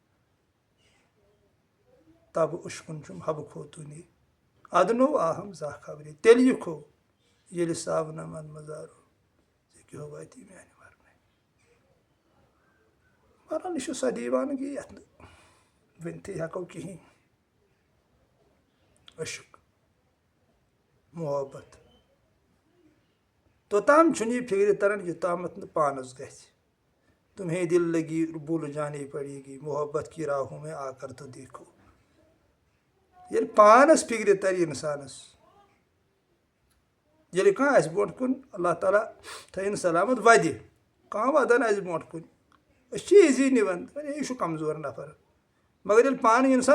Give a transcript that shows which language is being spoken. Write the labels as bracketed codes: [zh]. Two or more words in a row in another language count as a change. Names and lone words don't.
[ks] تب اُشکُن چھُم حبہٕ خوتوٗنی ادنو آہم زا خبری تیٚلہِ یِکھو ییٚلہِ صابنہ من مزارو ژےٚ کیٛاہ واتی میانہِ ورنٕے بہرحال یہِ چھُ سۄ دیٖوانگی یتھ نہٕ ؤنتھٕے ہٮ۪کو کِہیٖنۍ عشق محبت توٚتام چھُنہٕ یہِ فکرِ تران یوٚتامتھ نہٕ پانس گژھِ [ur] تمہیں دل لگی بھول جانی پڑے گی محبت کی راہوں میں آ کر تو دیکھو [ks] ییٚلہِ پانس فکرِ ترِ انسانس ییٚلہِ کانٛہہ آسہِ برونٛٹھ کُن اللہ تعالیٰ تھٲیِن سلامت ودِ کانٛہہ ودان آسہِ برونٛٹھ کُن أسۍ چھِ ایٖزی نِوان ہے یہِ چھُ کمزور نفر مگر ییٚلہِ پانہٕ اِنسان